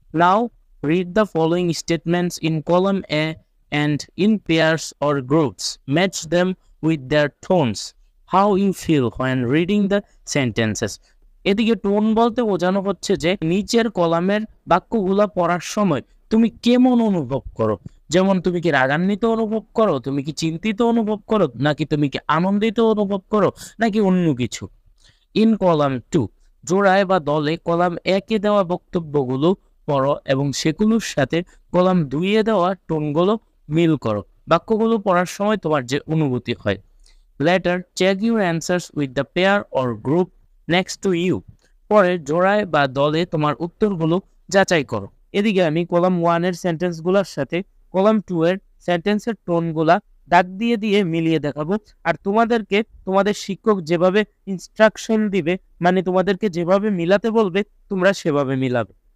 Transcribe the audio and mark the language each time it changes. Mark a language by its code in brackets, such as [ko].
[en] Now read the following statements in column A and in pairs or groups. Match them with their tones. How you feel when reading the sentences. [bn] এদিকে tone বলতে বোঝানো হচ্ছে যে নিচের কলামের বাক্যগুলা পড়ার সময় তুমি কেমন অনুভব করো। যেমন তুমি কি রাগান্বিত অনুভব করো, তুমি কি চিন্তিত অনুভব করো, নাকি তুমি কি আনন্দিত অনুভব করো, নাকি অন্য কিছু। ইন কলাম 2 জোড়ায় বা দলে কলাম 1 এ দেওয়া বক্তব্যগুলো পড়ো এবং সেগুলোর সাথে কলাম 2 এ দেওয়া টোনগুলো মিল করো। বাক্যগুলো পড়ার সময় তোমার যে অনুভূতি হয়। [en] Later, check your answers with the pair or group next to you. [bn] পরে জোড়ায় বা দলে তোমার উত্তরগুলো যাচাই করো। এদিকে আমি কলাম 1 এর সেন্টেন্সগুলোর সাথে কলাম 2 এর সেন্টেন্সের টোনগুলা দাগ দিয়ে দিয়ে মিলিয়ে দেখাবো। আর তোমাদেরকে তোমাদের শিক্ষক যেভাবে ইনস্ট্রাকশন দিবে, মানে তোমাদেরকে যেভাবে মিলাতে বলবে তোমরা সেভাবে মিলাবে।